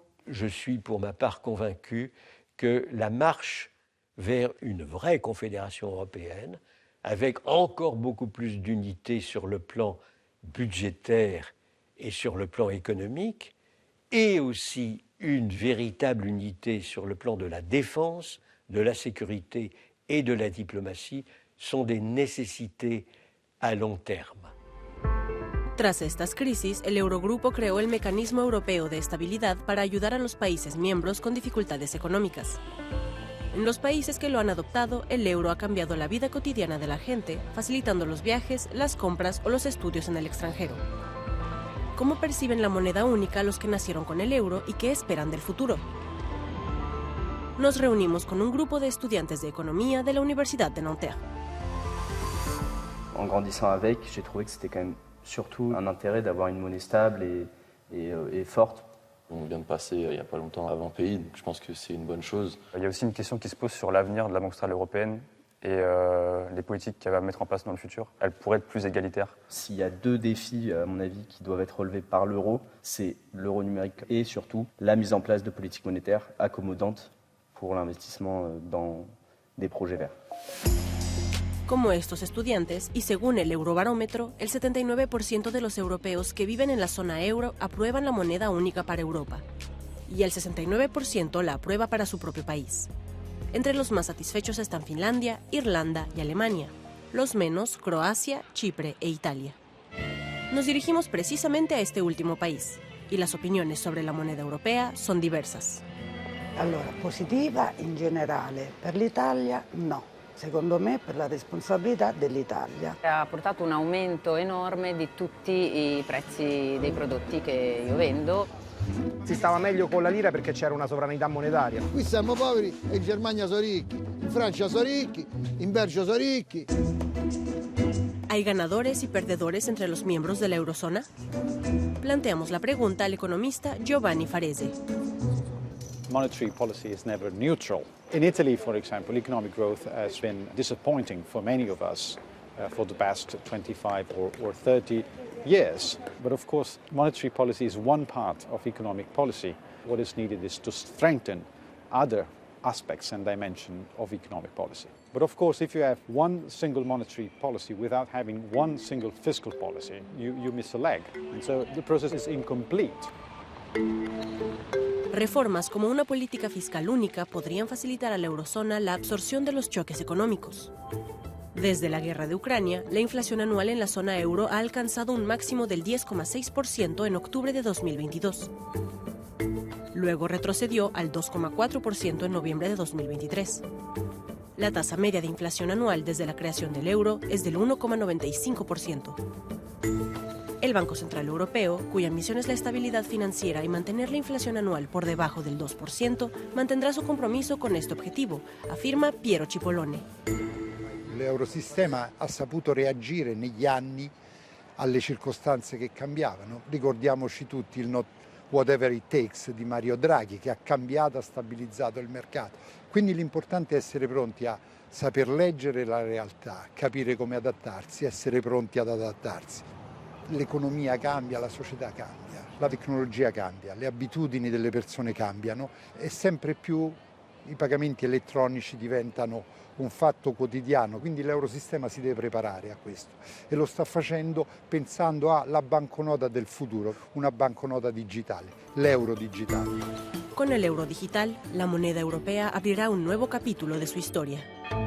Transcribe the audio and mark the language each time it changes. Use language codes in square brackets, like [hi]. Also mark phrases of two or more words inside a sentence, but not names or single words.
[fr] Je suis pour ma part convaincu que la marche vers une vraie confédération européenne, avec encore beaucoup plus d'unité sur le plan budgétaire et sur le plan économique, et aussi une véritable unité sur le plan de la défense, de la sécurité et de la diplomatie, sont des necesités a long terme. [es] Tras estas crisis, el Eurogrupo creó el Mecanismo Europeo de Estabilidad para ayudar a los países miembros con dificultades económicas. En los países que lo han adoptado, el euro ha cambiado la vida cotidiana de la gente, facilitando los viajes, las compras o los estudios en el extranjero. ¿Cómo perciben la moneda única los que nacieron con el euro y qué esperan del futuro? Nos reunimos con un grupo de estudiantes de economía de la Universidad de Nanterre. [fr] En grandissant avec, j'ai trouvé que c'était quand même surtout un intérêt d'avoir une monnaie stable et forte. On vient de passer il n'y a pas longtemps à 20 pays, donc je pense que c'est une bonne chose. Il y a aussi une question qui se pose sur l'avenir de la Banque Centrale Européenne. Et les politiques qu'elle va mettre en place dans le futur, elles pourraient être plus égalitaires. S'il y a deux défis, à mon avis, qui doivent être relevés par l'euro, c'est l'euro numérique et surtout la mise en place de politiques monétaires accommodantes pour l'investissement dans des projets verts. [es] Como estos estudiantes, y según el Eurobarómetro, el 79% de los europeos que viven en la zona euro aprueban la moneda única para Europa, y el 69% la aprueba para su propio país. Entre los más satisfechos están Finlandia, Irlanda y Alemania, los menos Croacia, Chipre e Italia. Nos dirigimos precisamente a este último país, y las opiniones sobre la moneda europea son diversas. [it] Allora, positiva in generale, per l'Italia no. Secondo me per la responsabilità dell'Italia. Ha portato un aumento enorme di tutti i prezzi dei prodotti che io vendo. Si stava meglio con la lira perché c'era una sovranità monetaria. Qui siamo poveri e in Germania sono ricchi, in Francia sono ricchi, in Belgio sono ricchi. [es] ¿Hay ganadores y perdedores entre los miembros de la eurozona? Planteamos la pregunta al economista Giovanni Farese. [en] Monetary policy is never neutral. In Italy, for example, economic growth has been disappointing for many of us for the past 25 or 30 years. But of course, monetary policy is one part of economic policy. What is needed is to strengthen other aspects and dimensions of economic policy. But of course, if you have one single monetary policy without having one single fiscal policy, you miss a leg. And so the process is incomplete. [es] Reformas como una política fiscal única podrían facilitar a la eurozona la absorción de los choques económicos. Desde la guerra de Ucrania, la inflación anual en la zona euro ha alcanzado un máximo del 10,6% en octubre de 2022. Luego retrocedió al 2,4% en noviembre de 2023. La tasa media de inflación anual desde la creación del euro es del 1,95%. El Banco Central Europeo, cuya misión es la estabilidad financiera y mantener la inflación anual por debajo del 2%, mantendrá su compromiso con este objetivo, afirma Piero Cipollone. [it] L'eurosistema ha saputo reagire negli anni alle circostanze che cambiavano. Ricordiamoci tutti il [en] not whatever it takes [it] di Mario Draghi, che ha cambiato, ha stabilizzato il mercato. Quindi l'importante è essere pronti a saper leggere la realtà, capire come adattarsi, essere pronti ad adattarsi. L'economia cambia, la società cambia, la tecnologia cambia, le abitudini delle persone cambiano e sempre più i pagamenti elettronici diventano un fatto quotidiano, quindi l'eurosistema si deve preparare a questo e lo sta facendo pensando alla banconota del futuro, una banconota digitale, l'euro digitale. [es] Con el euro digital, la moneda europea abrirá un nuevo capítulo de su historia.